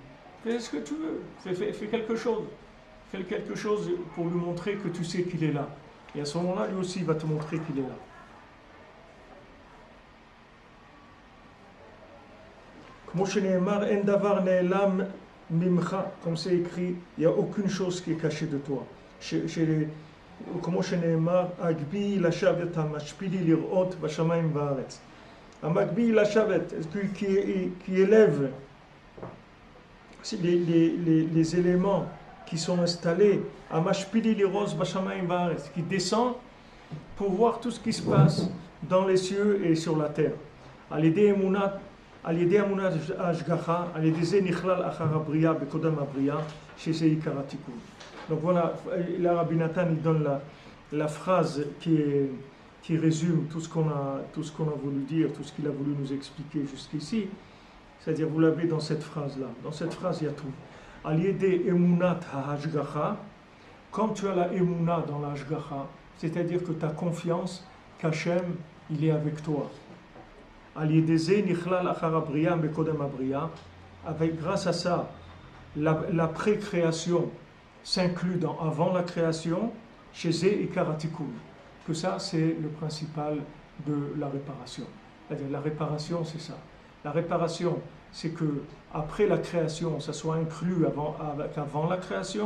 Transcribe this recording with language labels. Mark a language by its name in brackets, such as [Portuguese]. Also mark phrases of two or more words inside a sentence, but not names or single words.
[French] Fais ce que tu veux, fais quelque chose. Fais quelque chose pour lui montrer que tu sais qu'il est là. Et à ce moment-là, lui aussi, il va te montrer qu'il est là. Comme c'est écrit, il n'y a aucune chose qui est cachée de toi. [Hebrew] כמו שנאמר, הגבי לשבת המשפילי לראות בשמיים וארץ. המגבי לשבת, [French] qui élève les éléments qui sont installés, [Hebrew] המשפילי לראות בשמים בארץ, [French] qui descend pour voir tout ce qui se passe dans les cieux et sur la terre. [Hebrew] על ידי אמונת השגחה, על ידי זה נכלל אחר הבריאה בקודם הבריאה, שזה עיקר התיקון. [French] Donc voilà, là Rabbi Nathan il donne la phrase qui résume tout ce qu'on a voulu dire, tout ce qu'il a voulu nous expliquer jusqu'ici. C'est-à-dire, vous l'avez dans cette phrase-là. Dans cette phrase, il y a tout. [Hebrew] על ידי אמונת ההשגחה, [French] quand tu as la emuna dans la hashgacha, c'est-à-dire que tu as confiance qu'Hachem, il est avec toi. [Hebrew] על ידי זה נכלל אחר הבריאה בקודם הבריאה, [French] grâce à ça, la précréation s'inclut dans avant la création, chez Zé et Karatikun. Que ça, c'est le principal de la réparation. C'est-à-dire, la réparation, c'est ça. La réparation, c'est que après la création, ça soit inclus avant la création.